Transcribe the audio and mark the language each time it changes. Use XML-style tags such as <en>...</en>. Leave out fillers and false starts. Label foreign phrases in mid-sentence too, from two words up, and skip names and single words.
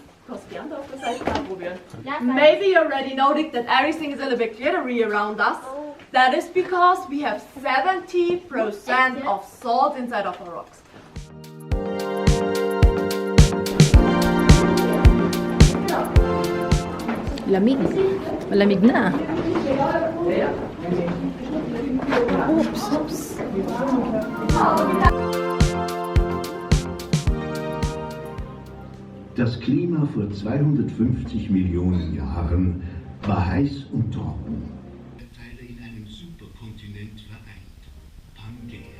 <en>Maybe you already noticed that everything is a little bit glittery around us. That is because we have 70% of salt inside of our rocks.</en> <tl>Lamig. Malamig na. Oops.</tl> <de>Das Klima vor 250 Millionen Jahren war heiß und trocken. Teile in einem Superkontinent vereint, Pangea.</de>